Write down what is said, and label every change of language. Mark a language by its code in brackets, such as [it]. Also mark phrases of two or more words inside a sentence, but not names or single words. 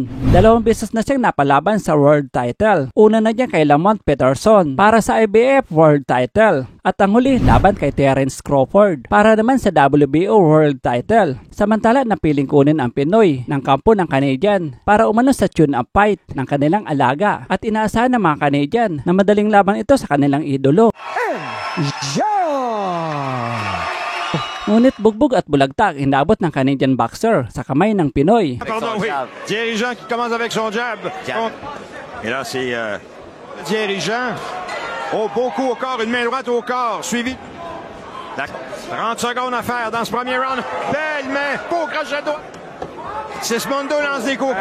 [tl] 2 beses na siyang napalaban sa [en] world title. [tl] Una na niya kay Lamont Peterson para sa IBF [en] world title. [tl] At ang huli laban kay Terence Crawford para naman sa WBO [en] world title. [tl] Samantala napiling kunin ang Pinoy ng kampo ng Canadian para umano sa [en] tune-up fight [tl] ng kanilang alaga. At inaasahan ng mga Canadian na madaling laban ito sa kanilang idolo. Ngunit bugbog at bulagtak inabot ng Canadian boxer sa kamay ng Pinoy. [fr] Pardon, oui. Dirigeant qui commence avec son jab. Et là, c'est dirigeant. Oh, beau coup au corps, une main droite au corps, suivi. 30 secondes à faire dans ce premier round. Belle main, beau crochet droit. Sismondo lance des coups.